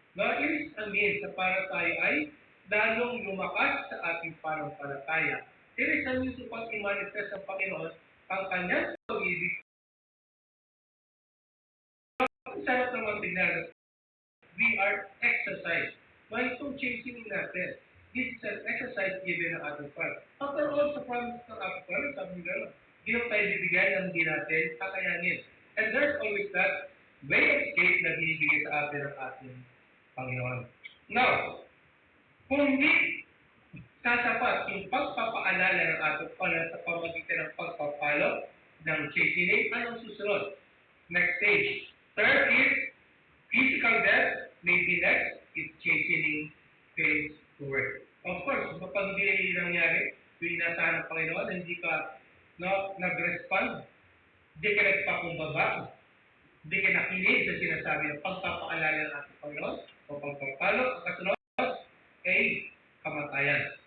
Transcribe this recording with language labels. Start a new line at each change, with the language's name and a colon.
English: Now, it is a means
Filipino: na para tayo ay lalong lumakas sa ating panampalataya.
English: It is a means
Filipino: upang i-manifest ng Panginoon ang kanyang pag-ibig. Ang sarap naman tignan,
English: we are exercised. Well,
Filipino: itong chastening natin,
English: this is an exercise given ng ating Father.
Filipino: After all, sa promise ng ating Father, sabi nga, hindi na tayo bibigyan ng hindi natin kakayanin.
English: And there's always that way of escape
Filipino: na binibigay sa atin ng ating Panginoon. Now, kung hindi sasapat yung pagpapaalala ng ating Panginoon sa pamagitan ng pagpapalo ng chastening, anong susunod?
English: Next stage. Third is physical death. Maybe next is chastening phase forward.
Filipino: Of course, kapag hindi nangyari, yung nasa ng Panginoon, hindi ka nag-respond, hindi ka nagpakumbaba, hindi ka nakinig sa sinasabi ng pagpapaalala ng ating Panginoon o pagpapalo, ang kasunod ay kamatayan.